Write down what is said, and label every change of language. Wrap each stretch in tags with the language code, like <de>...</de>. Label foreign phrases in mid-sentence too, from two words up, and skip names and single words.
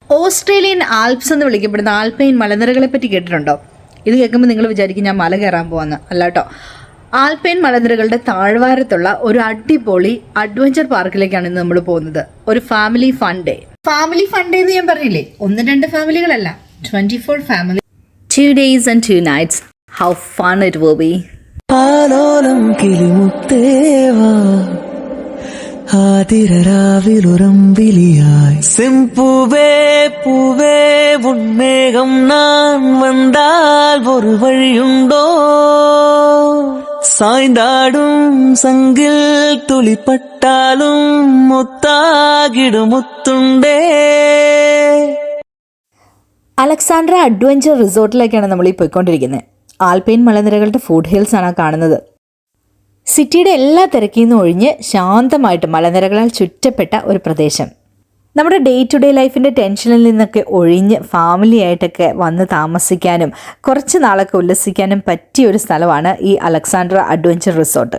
<ml>ഓസ്ട്രേലിയൻ ആൽപ്സ് എന്ന് വിളിക്കപ്പെടുന്ന ആൽപൈൻ മലനിരകളെ പറ്റി കേട്ടിട്ടുണ്ടോ? ഇത് കേൾക്കുമ്പോൾ നിങ്ങൾ വിചാരിക്കും ഞാൻ മല കയറാൻ പോകാമെന്ന്. അല്ല കേട്ടോ. ആൽപൈൻ മലനിരകളുടെ താഴ്വാരത്തുള്ള ഒരു അടിപൊളി</ml> <en>adventure park</en> <ml>ഇന്ന് നമ്മൾ പോകുന്നത്. ഒരു</ml> <en>family fun day</en> <ml>എന്ന് ഞാൻ പറഞ്ഞില്ലേ, 1-2 ഫാമിലികളല്ല, 24 ഫാമിലി,</ml> <en>2 days and 2 nights. How fun it will be.</en> <ml>പാലോലം കിളിമുത്തേവാ ആതിരരാവിലുറമ്പിലിയായി</ml> <ta>செம்பூவே பூவே உன்மேகம் நான் வந்தால் ஒரு வழியுண்டோ சாய்ந்தாடும் சங்கில் துளிப்பட்டாலும் முத்தாகிடும் முத்துண்டே.</ta> <ml>അലക്സാണ്ട്ര അഡ്വഞ്ചർ റിസോർട്ടിലേക്കാണ് നമ്മൾ ഈ പോയിക്കൊണ്ടിരിക്കുന്നത്. ആൽപൈൻ മലനിരകളുടെ</ml> <en>food hills</en> <ml>ആണ് കാണുന്നത്. സിറ്റിയുടെ എല്ലാ തിരക്കിൽ നിന്നും ഒഴിഞ്ഞ് ശാന്തമായിട്ട് മലനിരകളാൽ ചുറ്റപ്പെട്ട ഒരു പ്രദേശം. നമ്മുടെ</ml> <en>day to day life</en> <ml>ടെൻഷനിൽ നിന്നൊക്കെ ഒഴിഞ്ഞ് ഫാമിലി ആയിട്ടൊക്കെ വന്ന് താമസിക്കാനും കുറച്ച് നാളൊക്കെ ഉല്ലസിക്കാനും പറ്റിയ ഒരു സ്ഥലമാണ് ഈ അലക്സാണ്ട്ര അഡ്വഞ്ചർ റിസോർട്ട്.</ml>